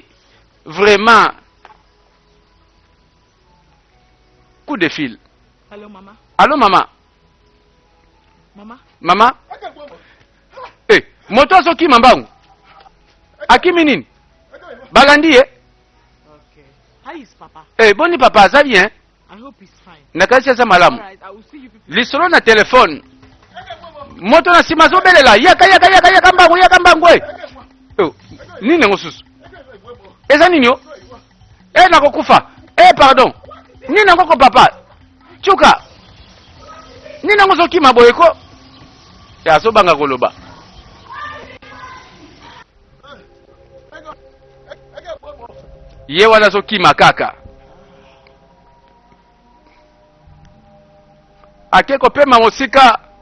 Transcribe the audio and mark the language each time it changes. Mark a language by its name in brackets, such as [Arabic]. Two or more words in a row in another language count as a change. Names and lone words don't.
[French] Vraiment. Coup de fil. Allô maman. Allô maman. Mama. [Lingala] Moto soki mambangu. Akimi nini? Balandi [English] Okay. How is papa? [Lingala] Boni papa aza bien. [English] I hope he's fine. [Lingala] Nakasi asa malamu. [English] Alright, I will see you people. [Lingala] Lisolo na telefone. Moto na sima zo belela yaka mbangu nini ngosusu eza nini yo nako kufa pardon nini ngoko papa Chuka nini ngoso kima boyeko ya so banga koloba ye wana so kima kaka akeko pema mosika.